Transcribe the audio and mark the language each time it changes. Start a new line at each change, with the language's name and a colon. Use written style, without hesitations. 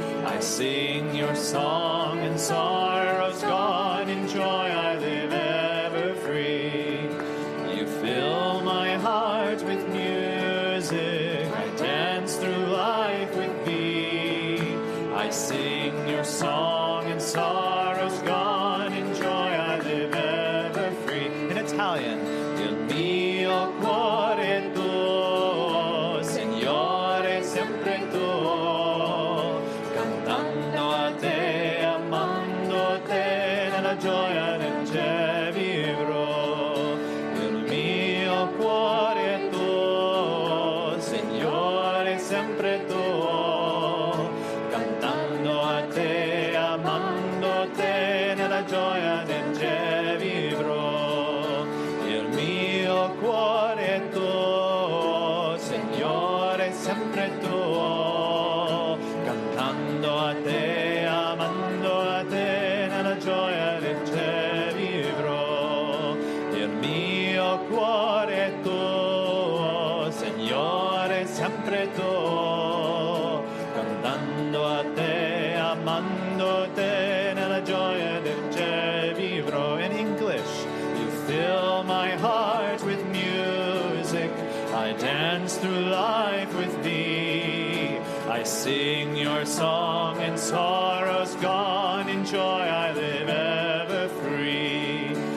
English: I sing your song and sorrows gone, in joy I live ever free. You fill my heart with music, I dance through life with thee. I sing your song and sorrows gone, in joy I live ever free. In Italian,
Italian: il mio cuore tuo, Signore, sempre tuo, cantando a te, amando te, nella gioia del cielo vivrò. Il mio cuore tuo, Signore, sempre tuo, cantando a te, amando te, nella gioia del cielo vivrò. Il mio cuore tuo, Signore, sempre tuo, cantando a te, amando a te, nella gioia del cielo vivrò. Il mio cuore tuo, Signore, sempre tuo, cantando a te, amando te, nella gioia del cielo vivrò.
English: In English, you fill my heart with music, I dance through life with thee. I sing your song and sorrows gone, in joy I live ever free.